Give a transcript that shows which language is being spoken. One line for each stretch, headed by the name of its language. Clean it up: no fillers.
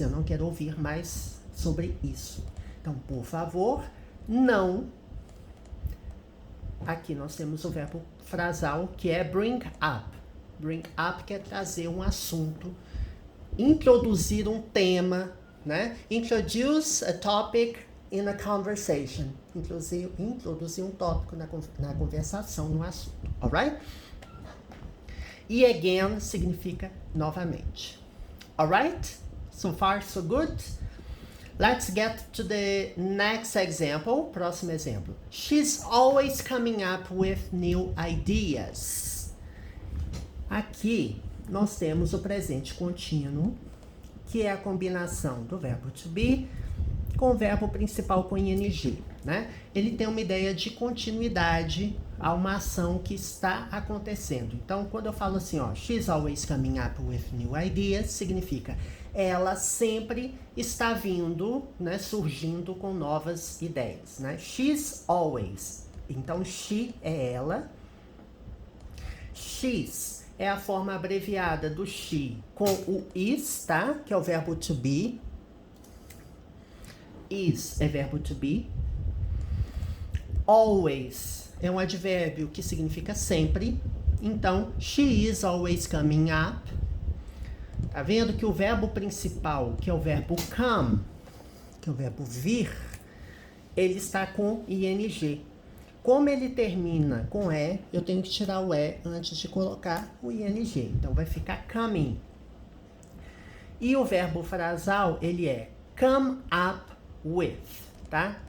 Portuguese: Eu não quero ouvir mais sobre isso. Então, por favor, não. Aqui nós temos o verbo frasal que é bring up. Bring up quer trazer um assunto, introduzir um tema, né?
English: Introduce a topic in a conversation.
Portuguese: Introduzir um tópico na conversação, no assunto.
English: Alright?
Portuguese: E again significa novamente. Alright?
English: So far, so good? Let's get to the next example.
Portuguese: Próximo exemplo.
English: She's always coming up with new ideas.
Portuguese: Aqui nós temos o presente contínuo, que é a combinação do verbo to be com o verbo principal com ing, né? Ele tem uma ideia de continuidade a uma ação que está acontecendo. Então, quando eu falo assim, ó,
English: she's always coming up with new ideas,
Portuguese: significa ela sempre está vindo, né, surgindo com novas ideias, né?
English: She's always.
Portuguese: Então, she é ela. She's é a forma abreviada do she com o is, tá? Que é o verbo to be. Is é verbo to be. Always é um advérbio que significa sempre. Então,
English: she is always coming up.
Portuguese: Tá vendo que o verbo principal, que é o verbo come, que é o verbo vir, ele está com ing. Como ele termina com e, eu tenho que tirar o e antes de colocar o ing. Então, vai ficar coming. E o verbo frasal, ele é come up with, tá?